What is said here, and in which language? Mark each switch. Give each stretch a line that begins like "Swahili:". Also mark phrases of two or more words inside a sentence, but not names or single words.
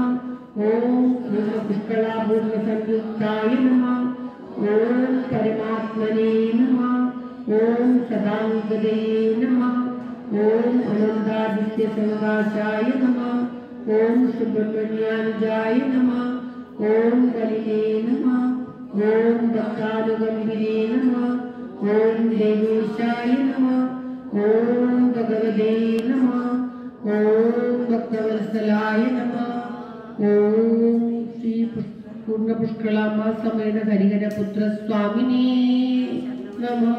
Sanskrit: ഓം പുഷ്കളാപൂർണസംയുക്തായ നമഃ. ഓം പരമാത്മനേ നമഃ. ഓം സദാംഗതേ നമഃ. ഓം അനന്താദിത്യസംകാശായ നമഃ. ഓം സുബ്രഹ്മണ്യാനുജായ നമഃ. ഓം കലിനേ നമഃ. भक्तानुगम्बिने नमः। ओम देवेशाय नमः। ओम भगवते नमः। ओम भक्तवत्सलाय नमः। ओम श्री पूर्ण पुष्कलांबा समेत हरिहर पुत्र स्वामिने नमः।